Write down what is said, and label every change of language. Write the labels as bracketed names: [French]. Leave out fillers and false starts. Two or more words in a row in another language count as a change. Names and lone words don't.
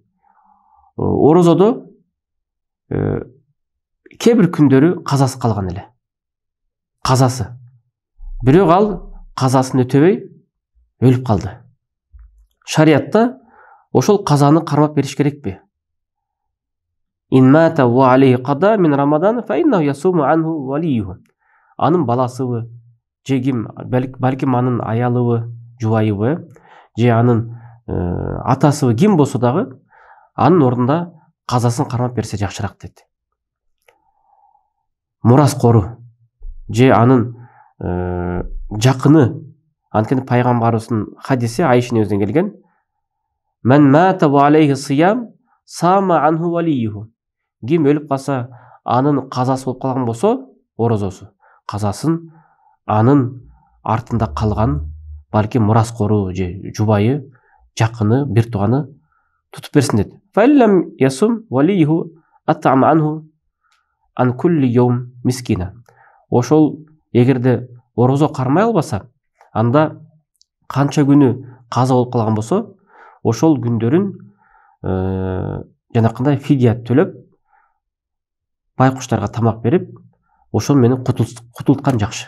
[Kyrgyz] Орозодо кээ бир күндөрү казасы калган эле. Казасы. Бирок ал казасын өтөбөй өлүп калды. Шариатта ошол казаны кармап бериш керекпи? [Arabic] من مات وعليه قضاء من رمضان فإنه يصوم عنه وليه. [Kyrgyz] Анын баласыбы, же ким, балким анын аялыбы, жубайыбы, же анын атасыбы ким болсо дагы, анын ордунда казасын кармап берсе жакшыраак дейт. Мураскору же анын жакыны, анткени пайгамбарыбыздын хадиси Айшанын өзүнөн келген: [Arabic] "من مات وعليه صيام صام عنه وليه." [Kyrgyz] Ким өлүп калса, анын казасы болуп калган болсо, орозосу, казасын анын артында калган балким мураскору же жубайы, жакыны, бир тууганы тутуп берсин дейт. [Arabic] فإن لم يصم وليه أطعم عنه عن كل يوم مسكينا. [Kyrgyz] Ошол эгерде орозо кармай албаса, анда канча күнү каза болуп калган болсо, ошол күндөрүн жанакындай фидия төлөп, байкуштарга тамак берип, ошол менен кутулткан жакшы.